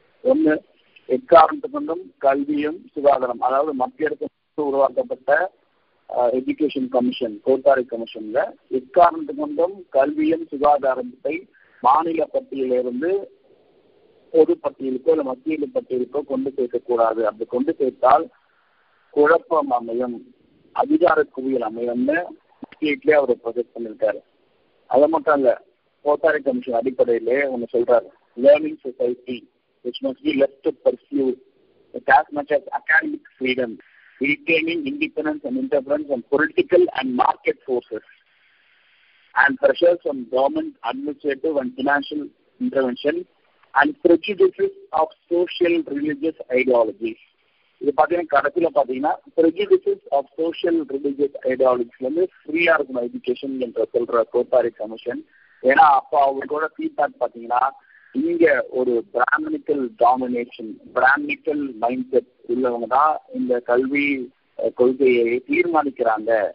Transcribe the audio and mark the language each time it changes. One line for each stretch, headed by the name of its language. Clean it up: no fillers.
Tamil: ஒண்ணு, எக்காரணத்து கொண்டும் கல்வியும் சுகாதாரம், அதாவது மத்திய அரசு உருவாக்கப்பட்ட எஜுகேஷன் கமிஷன், கோத்தாரி கமிஷன்ல எக்காரணத்து கொண்டும் கல்வியும் சுகாதாரத்தை மாநில பட்டியலிருந்து பொது பட்டியலுக்கோ இல்ல மத்திய பட்டியலுக்கோ கொண்டு சேர்க்கக்கூடாது. அப்படி கொண்டு சேர்த்தால் குழப்பம் அமையும், அதிகார குவியல் அமையும்னு ஸ்டேட்லயே அவர் ப்ரொஜெக்ட் பண்ணிருக்காரு. அது மட்டும் இல்ல, கோத்தாரி கமிஷன் அடிப்படையிலே ஒண்ணு சொல்றாரு, learning society
English: which must be left to pursue with as much as academic freedom, retaining independence and interference from political and market forces and pressures from government, administrative and financial intervention and prejudices of social religious ideologies.
Tamil: இது பார்த்தீங்கன்னா கடைசியில் பார்த்தீங்கன்னா
English: prejudices of social religious ideologies
Tamil: வந்து ஃப்ரீயா இருக்கணும் education என்ற சொல்ற Kothari commission. ஏன்னா அப்போ அவங்களோட ஃபீட்பேக் பார்த்தீங்கன்னா இங்க ஒரு Brahmanical domination, Brahmanical mind set உள்ளவங்க தான் இந்த கல்வி கொள்கையை தீர்மானிக்கிறாங்க.